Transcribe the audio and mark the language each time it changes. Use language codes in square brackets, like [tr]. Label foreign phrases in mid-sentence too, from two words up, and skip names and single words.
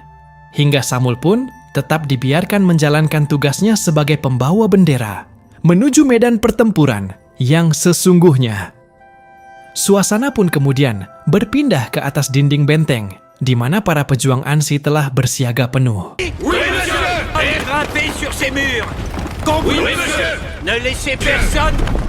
[id] Hingga Samul pun tetap dibiarkan menjalankan tugasnya sebagai pembawa bendera menuju medan pertempuran yang sesungguhnya. Suasana pun kemudian berpindah ke atas dinding benteng, di mana para pejuang Ansi telah bersiaga penuh. [fr] Oui, monsieur! Et grimpez sur ces murs! Oui, monsieur! Ne laissez personne!